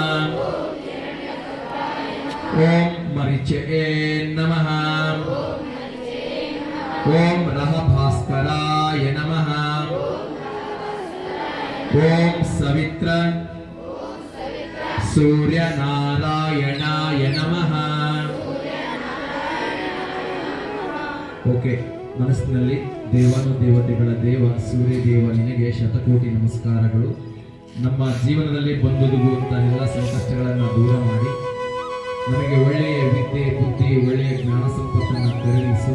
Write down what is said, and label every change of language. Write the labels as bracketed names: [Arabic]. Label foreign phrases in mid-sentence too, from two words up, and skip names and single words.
[Sanskrit] ॐ मरीचये नमः ॐ रहभास्कराय नमः ॐ सवित्र सूर्यनारायणाय नमः [Kannada] ಓಕೆ, ಮನಸ್ಸಿನಲ್ಲಿ ದೇವಾನುದೇವತೆಗಳ ದೇವ ಸೂರ್ಯ ದೇವ ನಿನಗೆ ಶತಕೋಟಿ ನಮಸ್ಕಾರಗಳು. ನಮ್ಮ ಜೀವನದಲ್ಲಿ ಬಂದೊದಗುವಂತಹ ಎಲ್ಲ ಸಂಕಷ್ಟಗಳನ್ನು ದೂರ ಮಾಡಿ ನಮಗೆ ಒಳ್ಳೆಯ ವಿದ್ಯೆ ಬುದ್ಧಿ ಒಳ್ಳೆಯ ಜ್ಞಾನ ಸಂಪತ್ತನ್ನು ಕರುಣಿಸು.